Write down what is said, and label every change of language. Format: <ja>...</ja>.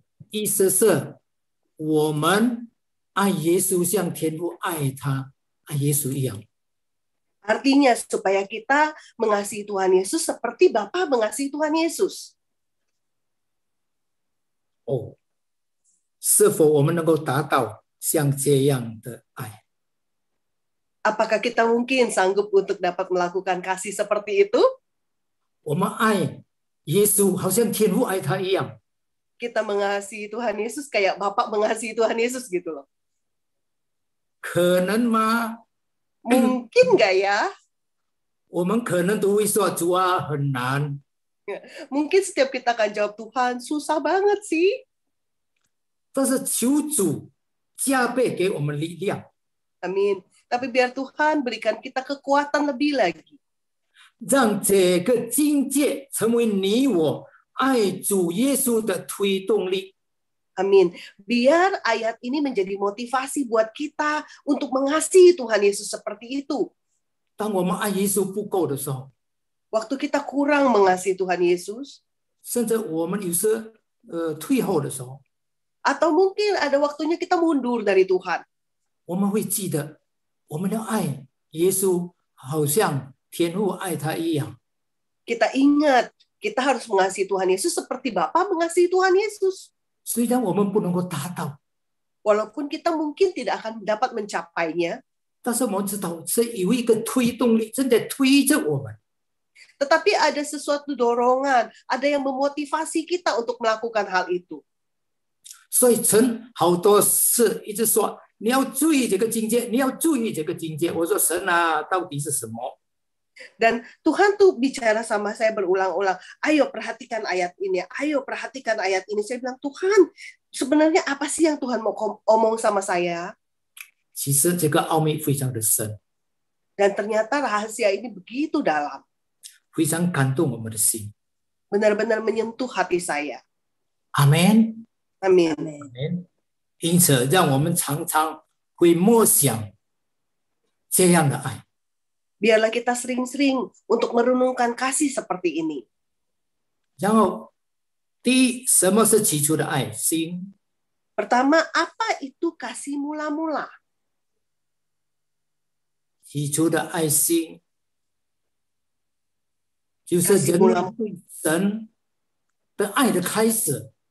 <zh>意思是，我们爱耶稣，像天父爱他、爱耶稣一样。</zh> <id>Artinya supaya kita mengasihi Tuhan Yesus seperti Bapa mengasihi Tuhan Yesus.</id> <zh>哦，是否我们能够达到像这样的爱？</zh> <id>Apakah kita mungkin sanggup untuk dapat melakukan kasih seperti itu?</id> <zh>我们爱耶稣，好像天父爱他一样。</zh> <id>Kita mengasihi Tuhan Yesus kayak Bapak mengasihi Tuhan Yesus gitu loh.</id> <zh>可能吗？</zh> <id>Mungkin nggak ya?</id> <zh>我们可能都会说主啊，很难。</zh> <id>Mungkin setiap kita akan jawab, Tuhan susah banget sih.</id> <zh>但是求主加倍给我们力量，</zh> <id>Amin. Tapi biar Tuhan berikan kita kekuatan lebih lagi.</id> <zh>让这个境界成为你我爱主耶稣的推动力。</zh> <id>Amin. Biar ayat ini menjadi motivasi buat kita untuk mengasihi Tuhan Yesus seperti itu.</id> <zh>当我们爱耶稣不够的时候，</zh> <id>Waktu kita kurang mengasihi Tuhan Yesus,</id> <zh>甚至我们有时退后的时候，</zh> <id>atau mungkin ada waktunya kita mundur dari Tuhan.</id> <zh>我们会记得我们要爱耶稣，好像天父爱他一样。</zh> <id>Kita ingat, kita harus mengasihi Tuhan Yesus seperti Bapa mengasihi Tuhan Yesus.</id> <zh>虽然我们不能够达到，</zh> <id>Walaupun kita mungkin tidak akan dapat mencapainya,</id> <zh>但是我们知道是有一个推动力正在推着我们。</zh> <id>tetapi ada sesuatu dorongan, ada yang memotivasi kita untuk melakukan hal itu.</id> <zh>所以神好多次一直说你要注意这个境界，你要注意这个境界。我说神啊，到底是什么？</zh> <id>Dan Tuhan tuh bicara sama saya berulang-ulang, ayo perhatikan ayat ini, ayo perhatikan ayat ini. Saya bilang, Tuhan, sebenarnya apa sih yang Tuhan mau omong sama saya?</id> <zh>其实这个奥秘非常的深，</zh> <id>Dan ternyata rahasia ini begitu dalam,</id> <zh>非常感动我们的心。</zh> <id>benar-benar menyentuh hati saya.</id> <zh>阿门，</zh> <id>Amin.</id> <zh>阿门。因此，让我们常常会默想这样的爱。</zh> <id>Biarlah kita sering-sering untuk merenungkan kasih seperti ini.</id> <zh>然后，第一，什么是起初的爱心？</zh> <id>Pertama, apa itu kasih mula-mula?</id> <zh>起初的爱心，就是人类对神的爱的开始。</zh>